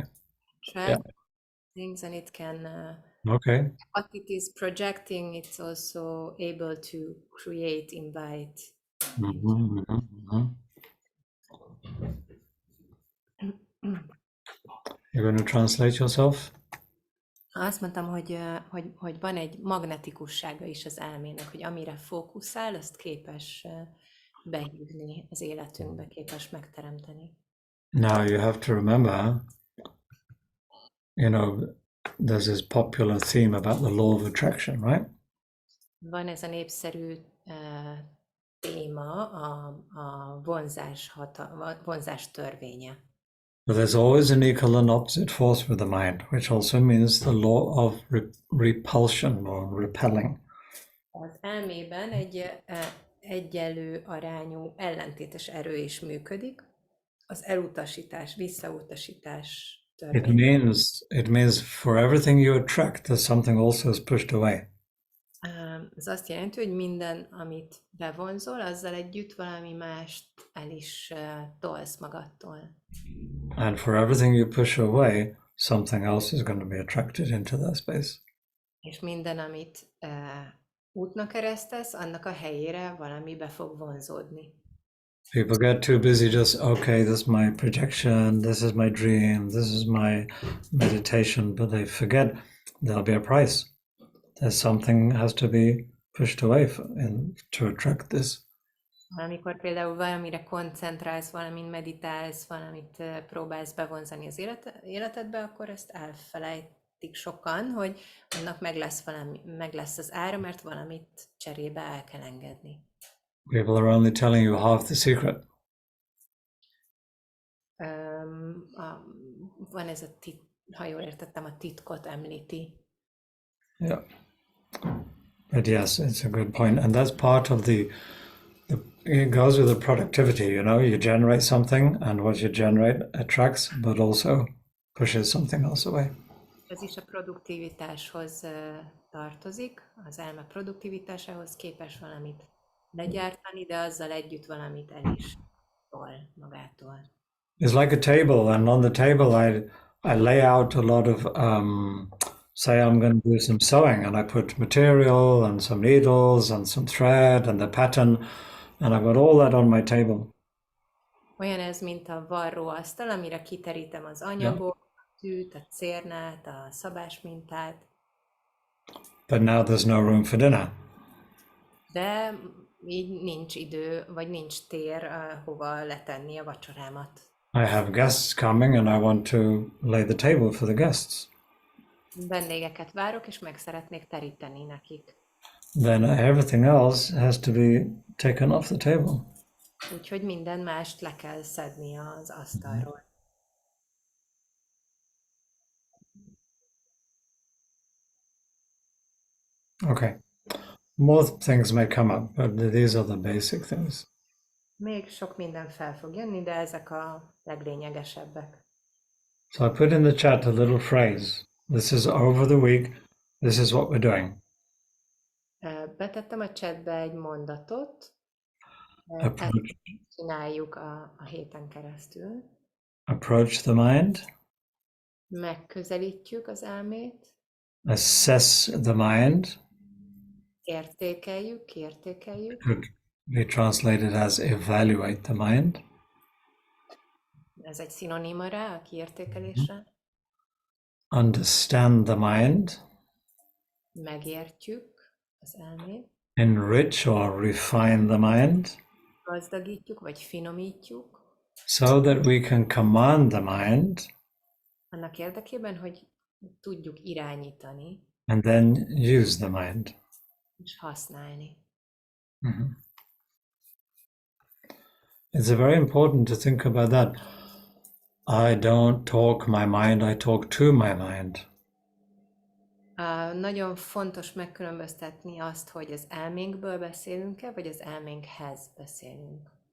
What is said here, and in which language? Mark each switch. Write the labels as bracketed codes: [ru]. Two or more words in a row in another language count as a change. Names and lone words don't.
[en] attract things, and it can Okay. what it is projecting. It's also able to create, invite. Mhm, mhm, mhm. You're going to translate yourself? [hu] Azt mondtam, hogy van egy magnetikussága is az elmének, hogy amire fókuszál, azt képes behívni az életünkbe, képes megteremteni. [en] Now you have to remember, there's this popular theme about the law of attraction, right? [hu] Van ez a népszerű téma, a vonzás törvénye. [en] But there's always an equal and opposite force with the mind, which also means the law of repulsion or repelling. [hu] Az elmében egy egyenlő arányú ellentétes erő is működik. Az elutasítás, visszautasítás törvény. [en] It means for everything you attract, there's something also is pushed away. [hu] Ez azt jelenti, hogy minden, amit bevonzol, azzal együtt valami mást el is tolsz magadtól. [en] And for everything you push away, something else is going to be attracted into that space. [hu] És minden, amit útnak keresztesz, annak a helyére valami be fog vonzódni. [en] People get too busy just, okay, this is my projection, this is my dream, this is my meditation, but they forget there'll be a price. There's something has to be pushed away to attract this. [hu] Amikor például valamire koncentrálsz, valamin meditálsz, valamit próbálsz bevonzani az életedbe, akkor ezt elfelejtik sokan, hogy annak meg lesz az ára, mert valamit cserébe el kell engedni. [en] People are only telling you half the secret. [hu] Van ez ha jól értettem, a titkot említi. [en] Yeah. But yes, it's a good point. And that's part of it goes with the productivity, you generate something and what you generate attracts, but also pushes something else away. [hu] Ez is a produktivitáshoz tartozik, az elme produktivitásához képes valamit legyártani, de azzal együtt valamit el is tol magától. [en] It's like a table, and on the table I lay out a lot of say I'm going to do some sewing, and I put material and some needles and some thread and the pattern, and I've got all that on my table. [hu] Olyan ez, mint a varróasztal, amire kiterítem az anyagot, a tűt, a cérnát, a szabásmintát. [en] But now there's no room for dinner. [hu] De így nincs idő, vagy nincs tér, hova letenni a vacsorámat. [en] I have guests coming and I want to lay the table for the guests. [hu] Vendégeket várok, és meg szeretnék teríteni nekik. [en] Then everything else has to be taken off the table. [hu] Úgyhogy minden mást le kell szedni az asztalról. [en] Okay. More things may come up, but these are the basic things. [hu] Még sok minden fel fog jönni, de ezek a leglényegesebbek. [en] So I put in the chat a little phrase. This is over the week. This is what we're doing. [hu] Betettem a chatbe egy mondatot. [en] Approach. [hu] Ezt csináljuk a héten keresztül. [en] approach the mind, [hu] megközelítjük az elmét, [en] assess the mind, [hu] kiértékeljük, [en] could be translated as evaluate the mind, [hu] ez egy szinoníma rá, a kiértékelésre, [en] understand the mind, [hu] megértjük az elmét, [en] enrich or refine the mind, [hu] gazdagítjuk vagy finomítjuk, [en] so that we can command the mind [hu] annak érdekében, hogy tudjuk irányítani [en] and then use the mind. és használni. Mhm. It's very important to think about that. I don't talk my mind, I talk to my mind. [hu] Nagyon fontos megkülönböztetni azt, hogy az elménkből beszélünk-e, vagy az elménkhez beszélünk.